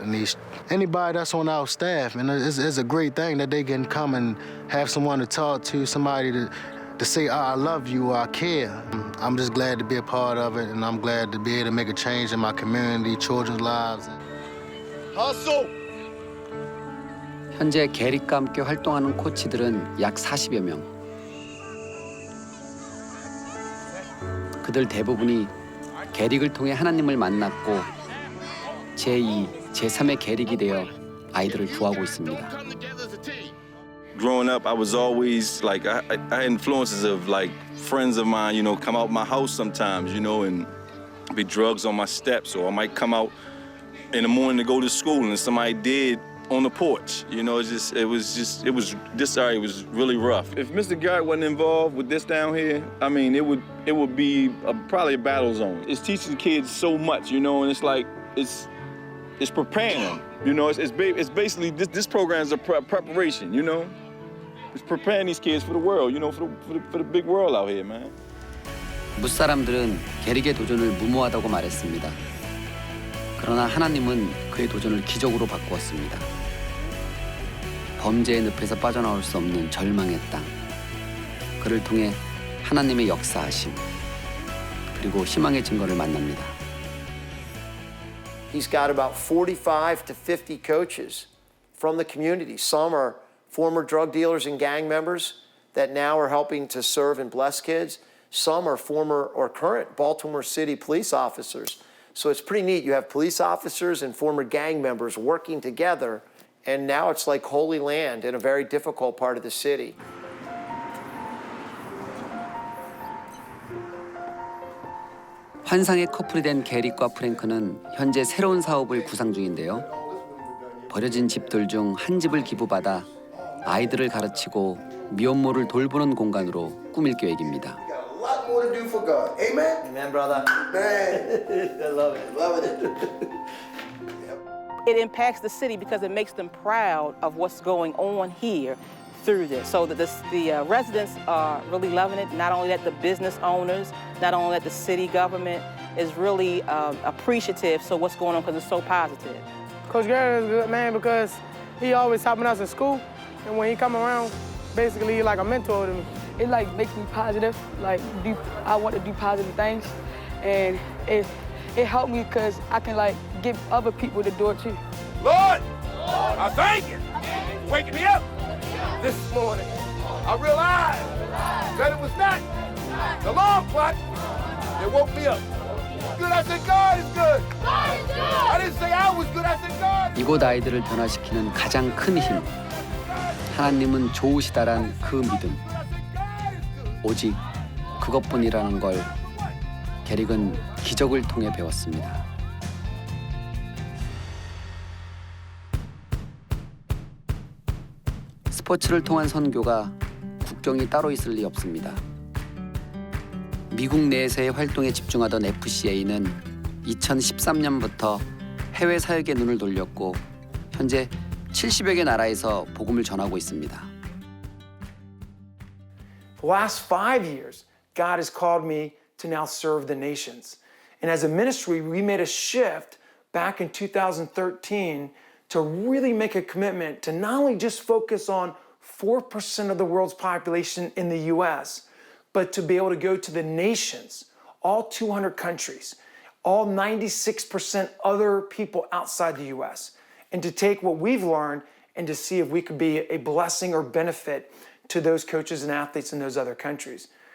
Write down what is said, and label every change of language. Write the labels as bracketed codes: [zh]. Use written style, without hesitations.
[en] And anybody that's on our staff, and it's a great thing that they can come and have someone to talk to, somebody to say, I love you, I care. I'm just glad to be a part of it, and I'm glad to be able to make a change in my community, children's lives. Hustle! [ko] 현재 게릭과 함께 활동하는 코치들은 약 40여 명. 그들 대부분이 게릭을 통해 하나님을 만났고 제2, 제3의 게릭이 되어 아이들을 구하고 있습니다. [en] Growing up, I was always like I had influences of like friends of mine, you know, come out my house sometimes, you know, and be drugs on my steps, or I might come out in the morning to go to school and somebody did on the porch. You know, this area was really rough. If Mr. Garrett wasn't involved with this down here, I mean, it would be probably a battle zone. It's teaching kids so much, you know, and it's like it's preparing them. You know, it's basically this program is a preparation. You know, it's preparing these kids for the world. You know, for the big world out here, man. [ko] 무사람들은 게릭의 도전을 무모하다고 말했습니다. 그러나 하나님은 그의 도전을 기적으로 바꾸었습니다. 범죄의 늪에서 빠져나올 수 없는 절망의 땅. 그를 통해 하나님의 역사하심, 그리고 희망의 증거를 만납니다. [en] He's got about 45 to 50 coaches from the community. Some are former drug dealers and gang members that now are helping to serve and bless kids. Some are former or current Baltimore City police officers. So it's pretty neat. You have police officers and former gang members working together, and now it's like Holy Land in a very difficult part of the city. [ko] 환상의 커플이 된 게릭과 프랭크는 현재 새로운 사업을 구상 중인데요. 버려진 집들 중 한 집을 기부받아 아이들을 가르치고 미혼모를 돌보는 공간으로 꾸밀 계획입니다. [en] A lot more to do for God. Amen? Amen, brother. Man, I love it. Loving it. It impacts the city because it makes them proud of what's going on here through this. So that the residents are really loving it. Not only that, the business owners, not only that, the city government is really appreciative. So what's going on because it's so positive. Coach Garrett is a good man because he always helping us in school. And when he come around, basically he's like a mentor to me. It like makes me positive. Like I want to do positive things. And it helped me because I can like give other people the door too. Lord, I thank you for waking me up this morning. I realized that it was not the long clock that woke me up. Good, I said God is good. God is good. I didn't say I was good, I said God is good. [ko] 이곳 아이들을 변화시키는 가장 큰 힘. 하나님은 좋으시다란 그 믿음. 오직 그것뿐이라는 걸 게릭은 기적을 통해 배웠습니다. 스포츠를 통한 선교가 국경이 따로 있을 리 없습니다. 미국 내에서의 활동에 집중하던 FCA는 2013년부터 해외 사역에 눈을 돌렸고 현재 70여 개 나라에서 복음을 전하고 있습니다. [en] The last 5 years, God has called me to now serve the nations. And as a ministry, we made a shift back in 2013 to really make a commitment to not only just focus on 4% of the world's population in the US, but to be able to go to the nations, all 200 countries, all 96% other people outside the US, and to take what we've learned and to see if we could be a blessing or benefit to those coaches and athletes in those other countries.